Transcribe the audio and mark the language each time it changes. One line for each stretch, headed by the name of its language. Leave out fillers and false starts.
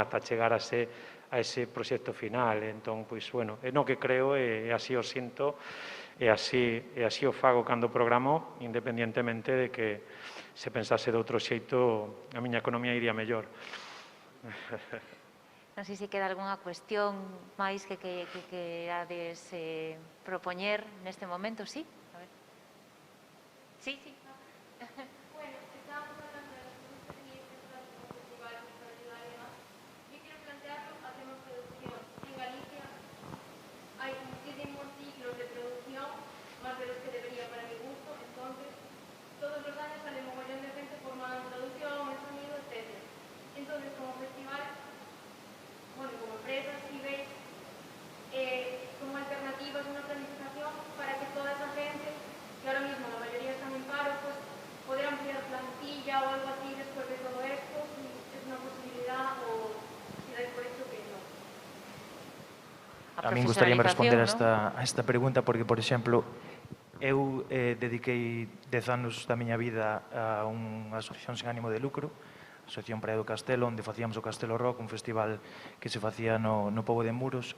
Galician: Ata chegar a ese proxecto final. Entón, pois, bueno, é no que creo e así o sinto e así o fago cando programo, independientemente de que se pensase de outro xeito a miña economía iría mellor. Non sei se queda algunha cuestión máis que querades propoñer neste momento, sí? A ver. Sí, sí.
Spanish: Bueno, estábamos hablando de las experiencias con festivales y demás. Yo quiero plantearlo a tema producción. En Galicia hay muchísimos ciclos de producción, más de los que debería para mi gusto, entonces todos los años sale un mogollón de gente formada en producción, en sonido, etc. Entonces, como festival, bueno, como empresas, si veis como alternativas una planificación para que toda esa gente, que ahora mismo la mayoría están en paro, pues poder ampliar plantilla o algo así después de todo esto, si es una posibilidad o si dais por hecho que no.
Galician: A min gustaríame responder a esta pregunta porque, por exemplo, eu dediquei 10 anos da miña vida a unha asociación sen ánimo de lucro, a Asociación Praia do Castelo, onde facíamos o Castelo Rock, un festival que se facía no Pobo de Muros.